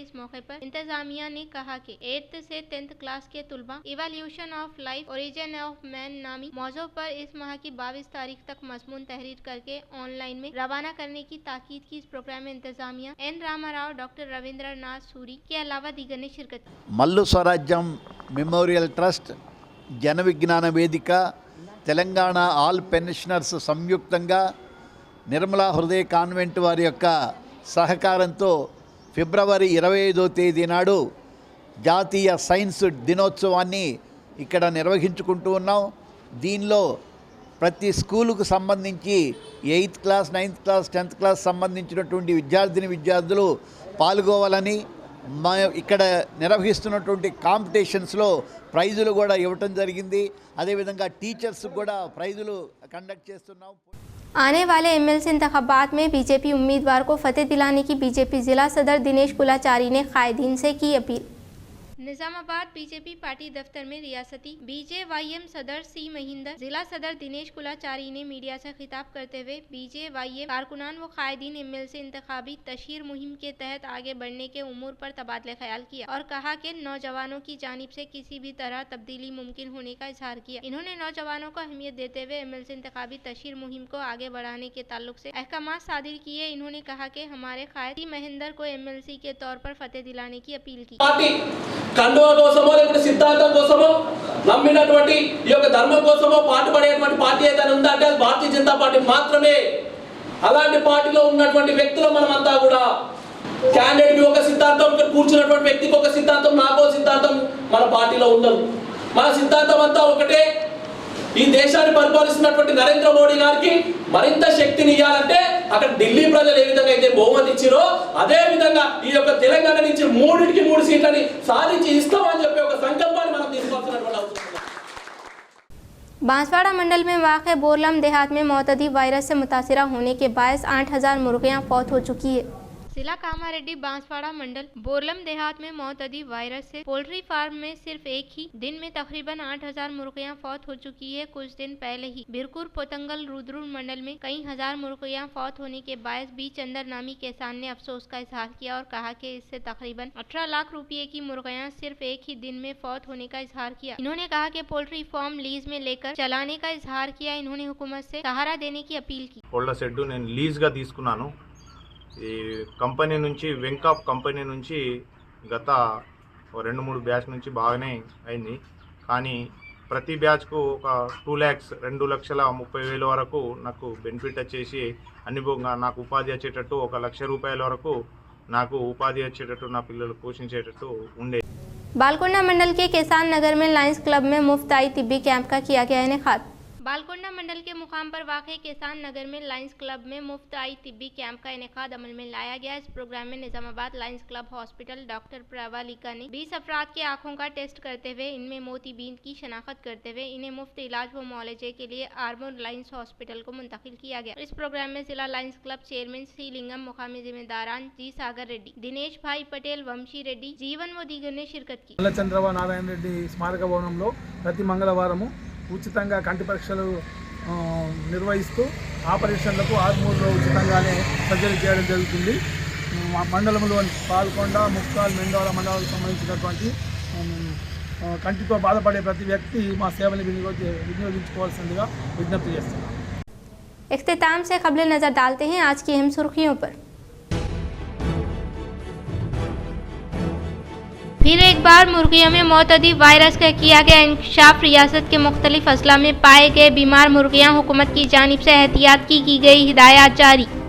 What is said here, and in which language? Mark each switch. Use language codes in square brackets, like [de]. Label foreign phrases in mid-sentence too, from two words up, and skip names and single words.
[ur] اس موقع پر انتظامیہ نے کہا کہ 8th سے 10th کلاس کے طلبا [en] evolution of life origin of man [ur] نامی موضوع پر اس ماہ کی 22 تاریخ تک مضمون تحریر کرکے آن لائن میں روانہ کرنے کی تاکید کی. اس پروگرام میں انتظامیہ این راما راؤ، ڈاکٹر رویندرناتھ سوری کے علاوہ دیگر نے شرکت کی. [te] మల్లు స్వరాజ్యం మెమోరియల్ ట్రస్ట్, జన విజ్ఞాన వేదిక, తెలంగాణ ఆల్ పెన్షనర్స్ సంయుక్తంగా నిర్మలా హృదయ కాన్వెంట్ వారి యొక్క సహకారంతో ఫిబ్రవరి 25వ తేదీ నాడు జాతీయ సైన్స్ దినోత్సవాన్ని ఇక్కడ నిర్వహించుకుంటూ ఉన్నాం. దీనిలో ప్రతి స్కూలుకు సంబంధించి 8th క్లాస్, 9th క్లాస్, 10th క్లాస్ సంబంధించినటువంటి విద్యార్థులు పాల్గొవాలని, ఇక్కడ నిర్వహిస్తున్నటువంటి కాంపిటీషన్స్లో ప్రైజులు కూడా ఇవ్వటం జరిగింది. అదేవిధంగా టీచర్స్ కూడా ప్రైజులు కండక్ట్ చేస్తున్నాం. [ur] آنے والے ایم ایل سی انتخابات میں بی جے پی امیدوار کو فتح دلانے کی بی جے پی ضلع صدر دنیش کلاچاری نے قائدین سے کی اپیل. نظام آباد بی جے پی پارٹی دفتر میں ریاستی BJYM صدر سی مہندر، ضلع صدر دنیش کلاچاری نے میڈیا سے خطاب کرتے ہوئے BJYM کارکنان و قائدین ایم ایل سی انتخابی تشہیر مہم کے تحت آگے بڑھنے کے امور پر تبادلہ خیال کیا اور کہا کہ نوجوانوں کی جانب سے کسی بھی طرح تبدیلی ممکن ہونے کا اظہار کیا. انہوں نے نوجوانوں کو اہمیت دیتے ہوئے ایم ایل سی انتخابی تشہیر مہم کو آگے بڑھانے کے تعلق سے احکامات صادر کیے. انہوں نے کہا کہ ہمارے قائدی مہندر کو ایم ایل سی کے طور پر فتح دلانے کی اپیل کی. [te] కండువా కోసమో లేకపోతే సిద్ధాంతం కోసమో నమ్మినటువంటి ఈ యొక్క ధర్మం కోసమో పాటుపడేటువంటి పార్టీ ఏదైనా ఉందంటే అది భారతీయ జనతా పార్టీ మాత్రమే. అలాంటి పార్టీలో ఉన్నటువంటి వ్యక్తులు మనమంతా కూడా క్యాండిడేట్కి ఒక సిద్ధాంతం, ఇక్కడ కూర్చున్నటువంటి వ్యక్తికి ఒక సిద్ధాంతం, నాకో సిద్ధాంతం మన పార్టీలో ఉండదు. మన సిద్ధాంతం అంతా ఒకటే. ఈ దేశాన్ని పరిపాలిస్తున్నటువంటి నరేంద్ర మోడీ గారికి మరింత శక్తిని ఇవ్వాలంటే అక్కడ ఢిల్లీ ప్రజలు ఏ విధంగా అయితే బహుమతి ఇచ్చారో అదే విధంగా ఈ యొక్క తెలంగాణ నుంచి 3 సీట్లని సాధించి ఇస్తామని చెప్పి ఒక సంకల్పాన్ని మనం తీసుకోవాల్సినటువంటి అవసరం ఉంది। [ur] بانسواڑہ منڈل میں واقع بورلم دیہات میں متعدی وائرس سے متاثرہ ہونے کے باعث 8000 مرغیاں فوت ہو چکی ہے. ضلع کاماریڈی بانسواڑہ منڈل بورلم دیہات میں متعدی وائرس سے [en] poultry farm [ur] میں صرف ایک ہی دن میں تقریباً 8000 مرغیاں فوت ہو چکی ہے. کچھ دن پہلے ہی برکور پوتنگل رودرور منڈل میں کئی ہزار مرغیاں فوت ہونے کے باعث بی چندر نامی کسان نے افسوس کا اظہار کیا اور کہا کہ اس سے تقریباً 18 لاکھ روپے کی مرغیاں صرف ایک ہی دن میں فوت ہونے کا اظہار کیا. انہوں نے کہا کہ [en] poultry farm [ur] لیز میں لے کر چلانے کا اظہار کیا. انہوں نے حکومت سے سہارا دینے کی اپیل کی. [te] కోళ్ల షెడ్ నేను లీజ్గా తీసుకున్నాను. ఈ కంపెనీ నుంచి వెంకాప్ కంపెనీ నుంచి గత 2-3 బ్యాచ్ నుంచి బాగానే అయింది. కానీ ప్రతి బ్యాచ్కు ఒక 2 lakhs 2,30,000 వరకు నాకు బెనిఫిట్ వచ్చేసి అనుభవంగా నాకు ఉపాధి వచ్చేటట్టు 1 లక్ష రూపాయల వరకు నాకు ఉపాధి వచ్చేటట్టు నా పిల్లలు పోషించేటట్టు ఉండే। [ur] بالکونڈہ منڈل کے کسان نگر میں لائنز کلب میں مفت آئی طبی کیمپ کا کیا گیا انعقاد. بالکونڈہ منڈل کے مقام پر واقع کسان نگر میں لائنز کلب میں مفت آئی طبی کیمپ کا انعقاد عمل میں لایا گیا. اس پروگرام میں نظام آباد لائنز کلب ہاسپٹل ڈاکٹر پراولیکا نے 20 افراد کے آنکھوں کا ٹیسٹ کرتے ہوئے ان میں موتیابند کی شناخت کرتے ہوئے انہیں مفت علاج و معالجے کے لیے آرمور لائنز ہاسپٹل کو منتقل کیا گیا. اس پروگرام میں ضلع لائنز کلب چیئرمین سی لنگم، مقامی ذمہ داران جی ساگر ریڈی، دنیش بھائی پٹیل، ونشی ریڈی، جیون و دیگر نے شرکت کی. [te] చంద్రబాబు నారాయణ రెడ్డి స్మారక భవనంలో ప్రతి మంగళవారము ఉచితంగా కంటి పరీక్షలు నిర్వహిస్తూ ఆపరేషన్లకు ఆర్మూర్లో ఉచితంగానే సర్జరీ చేయడం జరుగుతుంది। మండలంలోని పాల్కొండ, ముక్తాల్, మెండోర మండలాలకు సంబంధించినటువంటి కంటితో బాధపడే ప్రతి వ్యక్తి మా సేవలు వినియోగించుకోవాల్సిందిగా విజ్ఞప్తి చేస్తున్నాం। [ur] اختتام سے خبریں نظر ڈالتے ہیں آج کی اہم سرخیوں پر. پھر ایک بار مرغیوں میں متعدی وائرس کا کیا گیا انکشاف. ریاست کے مختلف اضلاع میں پائے گئے بیمار مرغیاں، حکومت کی جانب سے احتیاط کی گئی ہدایت جاری.